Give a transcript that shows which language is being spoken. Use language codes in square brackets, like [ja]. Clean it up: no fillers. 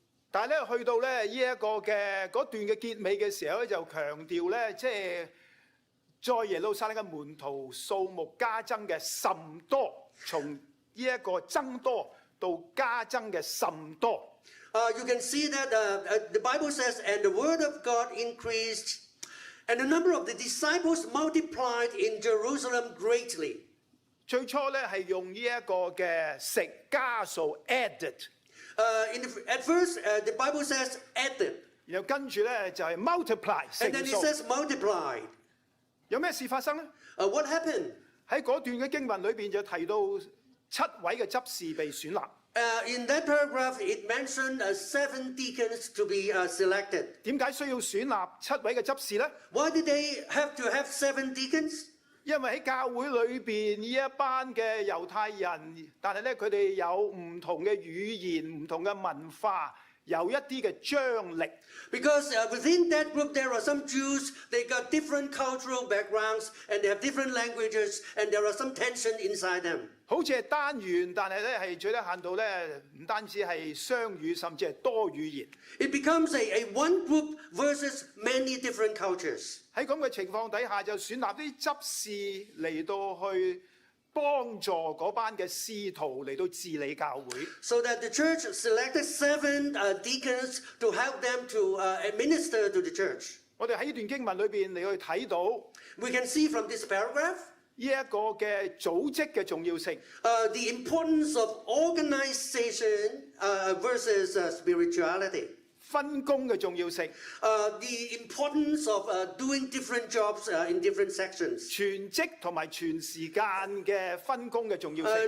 [yue] 但係咧去到咧呢一個嘅嗰段嘅結尾嘅時候咧，就強調咧，即係在耶路撒冷嘅門徒數目加增嘅甚多，從呢一個增多到加增嘅甚多。 [en] You can see that the Bible says, and the word of God increased, and the number of the disciples multiplied in Jerusalem greatly. [yue] 最初咧係用呢一個嘅食加數 added， [en] At first, the Bible says added, [yue] 然後跟住咧就係 multiply [en] and then [yue] 乘 [en] it [yue] 數。 [en] says multiplied. [yue] 有咩事發生咧？ [en] What happened? [yue] 喺嗰段嘅經文裏邊就提到7位嘅執事被選立。 [en] In that paragraph, it mentioned 7 deacons to be selected. [yue] 點解需要選立7位嘅執事咧？ [en] Why did they have to have 7 deacons? [yue] 因為喺教會裏邊呢一班嘅猶太人，但係咧佢哋有唔同嘅語言、唔同嘅文化，有一啲嘅張力。 [en] Because within that group there are some Jews, they got different cultural backgrounds, and they have different languages, and there are some tension inside them. [yue] 好似係單元，但係咧係最低限度咧，唔單止係雙語，甚至係多語言。 [en] It becomes a one group versus many different cultures. [yue] 喺咁嘅情況底下，就選立啲執事嚟到去幫助嗰班嘅使徒嚟到治理教會。 [en] So that the church selected 7 deacons to help them to administer to the church. [yue] 我哋喺呢段經文裏邊，你去睇到 [en] We can see from this paragraph [yue] 呢一個嘅組織嘅重要性。 [en] the importance of organization versus spirituality. [yue] 分工嘅重要性， [en] The importance of doing different jobs in different sections. [yue] 全職同埋全時間嘅分工嘅重要性。